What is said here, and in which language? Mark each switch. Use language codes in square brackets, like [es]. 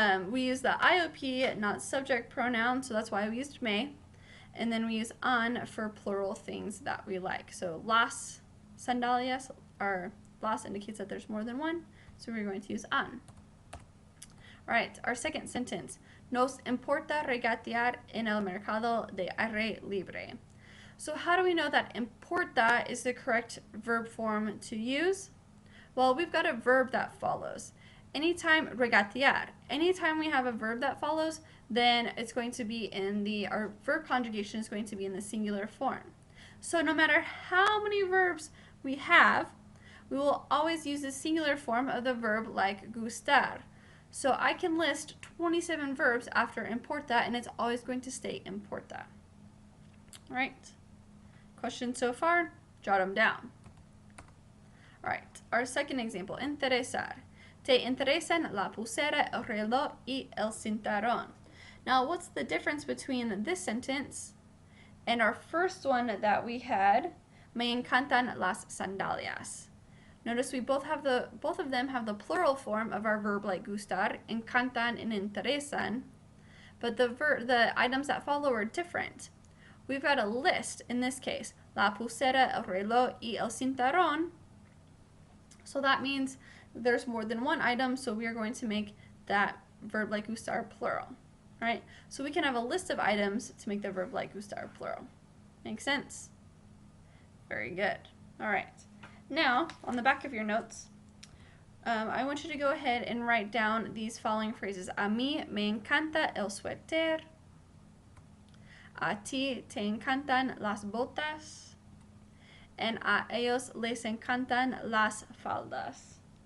[en] We use the IOP, not subject pronoun, so that's why we used me. And then we use an for plural things that we like. So [es] las sandalias, [en] or las indicates that there's more than one, so we're going to use an. All right, our second sentence. [es] Nos importa regatear en el mercado de aire libre. [en] So how do we know that importa is the correct verb form to use? Well, we've got a verb that follows. Anytime regatear, anytime we have a verb that follows, then it's going to be our verb conjugation is going to be in the singular form. So no matter how many verbs we have, we will always use the singular form of the verb like gustar. So I can list 27 verbs after importa, and it's always going to stay importa. All right. Questions so far? Jot them down. All right. Our second example, interesar. [es] Te interesan la pulsera, el reloj y el cinturón. [en] Now, what's the difference between this sentence And our first one that we had, [es] me encantan las sandalias. [en] Notice we both of them have the plural form of our verb like gustar, encantan and interesan, but the items that follow are different. We've got a list in this case, [es] la pulsera, el reloj, y el cinturón. [en] So that means there's more than one item, so we are going to make that verb like gustar plural, right? So we can have a list of items to make the verb like gustar plural. Makes sense? Very good. All right. Now, on the back of your notes, I want you to go ahead and write down these following phrases. [es] A mí me encanta el suéter. A ti te encantan las botas. And a ellos les encantan las faldas.